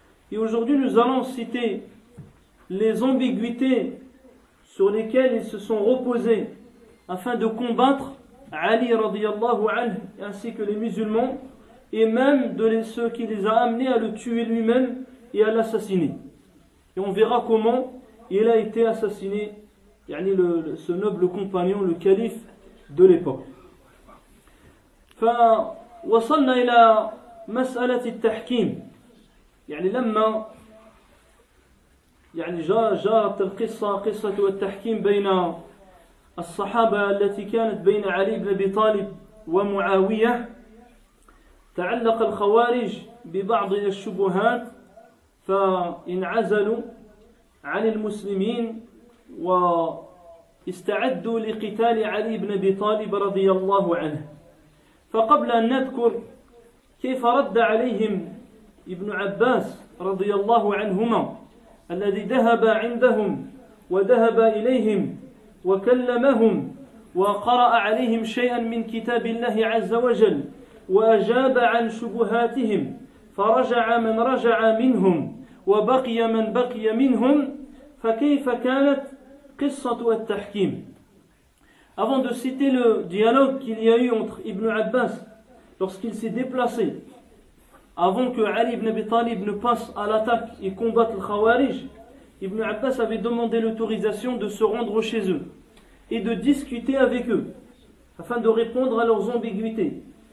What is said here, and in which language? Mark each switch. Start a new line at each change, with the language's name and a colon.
French: Et aujourd'hui, nous allons citer les ambiguïtés sur lesquelles ils se sont reposés afin de combattre Ali radiyallahu anhu ainsi que les musulmans, et même de ceux qui les a amenés à le tuer lui-même et à l'assassiner. Et on verra comment il a été assassiné, ce noble compagnon, le calife de l'époque.
Arabic: فوصلنا إلى مسألة التحكيم، لما جاءت قصة التحكيم بين الصحابة التي كانت بين علي بن أبي طالب ومعاوية، تعلق الخوارج ببعض الشبهات فانعزلوا عن المسلمين واستعدوا لقتال علي بن أبي طالب رضي الله عنه. فقبل أن نذكر كيف رد عليهم ابن عباس رضي الله عنهما الذي ذهب عندهم وذهب إليهم وكلمهم وقرأ عليهم شيئا من كتاب الله عز وجل وأجاب عن شبهاتهم، فرجع من رجع منهم وبقي من بقي منهم، فكيف كانت قصة التحكيم؟
French: Avant de citer le dialogue qu'il y a eu entre Ibn Abbas lorsqu'il s'est déplacé, avant que Ali ibn Abi Talib ne passe à l'attaque et combatte le Khawarij, Ibn Abbas avait demandé l'autorisation de se rendre chez eux et de discuter avec eux afin de répondre à leurs ambiguïtés.